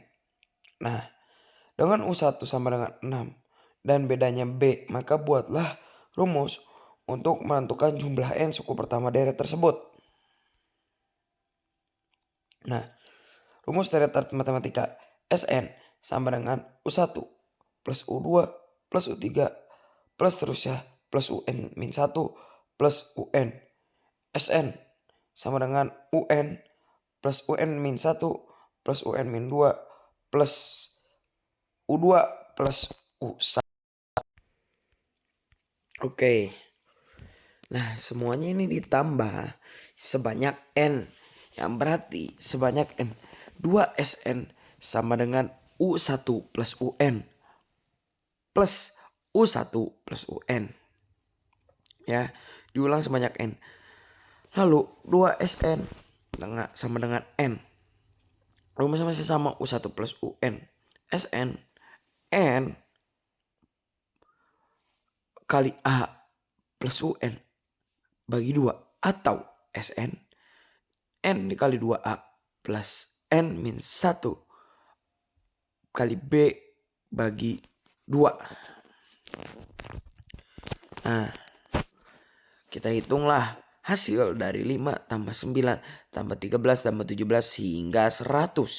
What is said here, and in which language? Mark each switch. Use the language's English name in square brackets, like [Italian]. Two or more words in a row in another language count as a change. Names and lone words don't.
[Indonesian] Nah, dengan U1 sama dengan 6 dan bedanya B, maka buatlah rumus untuk menentukan jumlah N suku pertama deret tersebut. Nah, rumus deret aritmatika Sn sama dengan U1 plus U2 plus U3 plus terusnya plus UN min 1 plus UN. Sn sama dengan UN plus UN min 1 plus UN min 2 plus U2 plus U1. Oke. Nah, semuanya ini ditambah sebanyak N. Yang berarti sebanyak N. 2Sn sama dengan U1 plus UN. Plus U1 plus UN. Ya, diulang sebanyak N. Lalu 2Sn sama dengan N. Rumusnya masih sama U1 plus UN. Sn. N kali A plus UN bagi 2. Atau Sn. N dikali 2A plus N min 1 kali B bagi 2. Nah, kita hitunglah hasil dari 5 tambah 9 tambah 13 tambah 17 hingga 100.